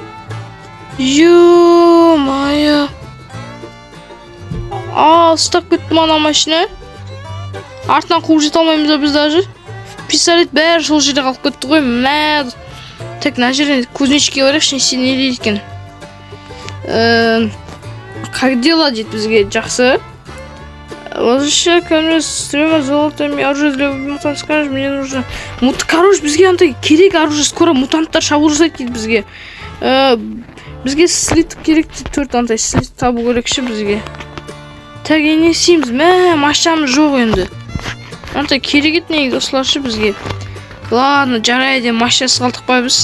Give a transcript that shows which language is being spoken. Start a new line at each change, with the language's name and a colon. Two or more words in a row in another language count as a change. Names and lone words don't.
Kazakh: Ұстап кеттім ана машина. Артынан қуып жете алмаймыз біз даже. Пистолет бәрі сол жерде қалып кетті ғой. Тек мына жерден кузнечке барайықшы, не дейді екен.
Russian: Как дела
Kazakh: дейді бізге, жақсы.
Russian: Возвращай ко мне с 3 золотыми оружие для мутантов, скажешь, мне нужно.
Kazakh: Короче, бізге андай керек оружие, скоро мутанттар шабуыл жасайды дейді бізге. Бізге слит керек дейді, 4 андай слит табу керекші бізге. Так, не істейміз? Машинамыз жоқ енді. Андай керек еді негізі осыларшы бізге. Ладно, жарайды, машинасы қалдық па біз?